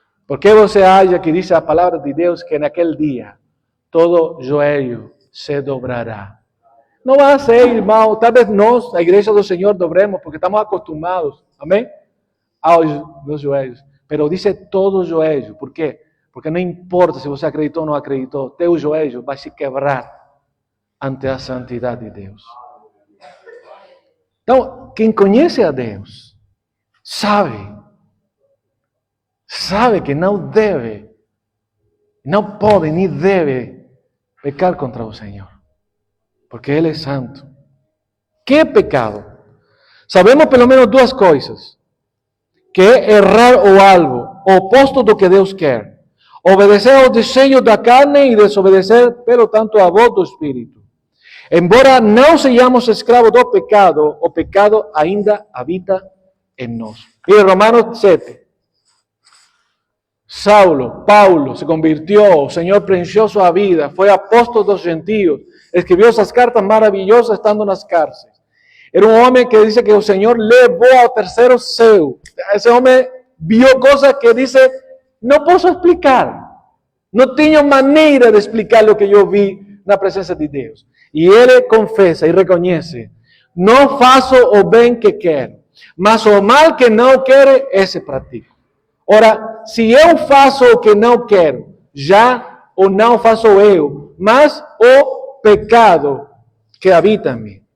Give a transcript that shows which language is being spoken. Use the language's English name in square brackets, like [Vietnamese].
[Spanish] ¿Por qué [Portuguese] você acha [Spanish] que dice la palabra de Dios que en aquel día [Portuguese] todo joelho se dobrará? [Spanish] No va a ser, hermano, tal vez nos, la iglesia del Señor, dobremos porque estamos acostumbrados, amén, a los joelhos. Pero dice todo joelho. ¿Por qué? Porque no importa si [Portuguese] você acreditou ou não acreditou, teu joelho vai se quebrar ante a santidade de Deus. Então, quem conhece a Deus, sabe que não deve, não pode nem deve pecar contra o Senhor, porque Ele é santo. [Spanish] ¿Qué pecado? [Portuguese] Sabemos pelo menos duas coisas, que é errar o algo, o oposto do que Deus quer, obedecer aos desejos da carne e desobedecer, pelo tanto, a voz do Espírito. Embora não sejamos escravos do pecado, o pecado ainda habita em nós. E Romanos 7. [Spanish] Paulo se convirtió, el Señor prendió su vida, fue apóstol de los gentiles, escribió esas cartas maravillosas estando en las cárceles. Era un hombre que dice que el Señor levó al tercero céu. Ese hombre vio cosas que dice, no puedo explicar. No tengo manera de explicar lo que yo vi en la presencia de Dios. Y él confesa y reconoce, [Portuguese] no faço o bem que quero, mas o mal que não quero, esse pratico. Ora, se eu faço o que não quero, já o não faço eu, mas o pecado que habita em mim.